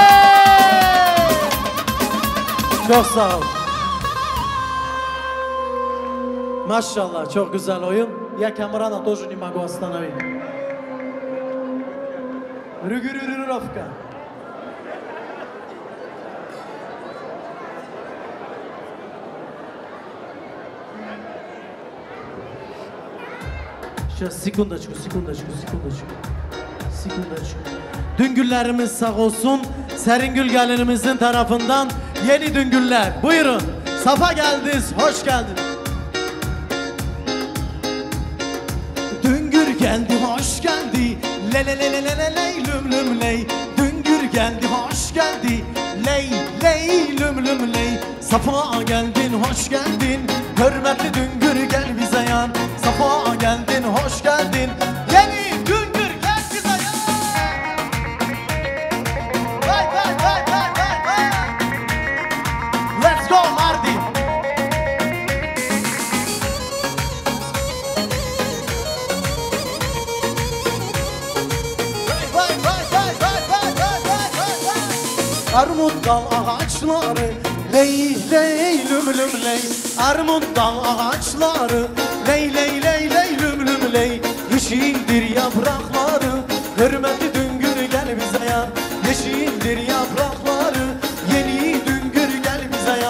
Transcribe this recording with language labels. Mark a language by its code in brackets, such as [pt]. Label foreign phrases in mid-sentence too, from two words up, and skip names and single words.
[tr] Çok sağ ol. Maşallah çok güzel oyun. [ru] Я Камрана тоже не могу остановить. Регулировка. Сейчас, sekundочку. [tr] Düngüllerimiz sağ olsun. Seringül gelinimizin tarafından yeni düngüller. Buyurun. Safa geldiniz, hoş geldiniz. Düngür geldi, hoş geldi. Le le le le le le ley lüm lüm ley. Düngür geldi, hoş geldi. Ley ley lüm lüm ley. Safa geldin, hoş geldin. Hürmetli düngür gel bize yan. Safa geldin, hoş geldin. Yeni düngür gel bize yan. Vay vay vay vay vay vay. [en] Let's go Mardi. Vay vay vay vay vay vay vay vay. [tr] Armut dal ağaçları ley ley lüm lüm ley. Armut dal ağaçları ley ley ley ley lüm lüm ley. Yeşildir yaprakları hürmetli düngür gel bize yan. Yeşildir yaprakları yeni düngür gel bize yan.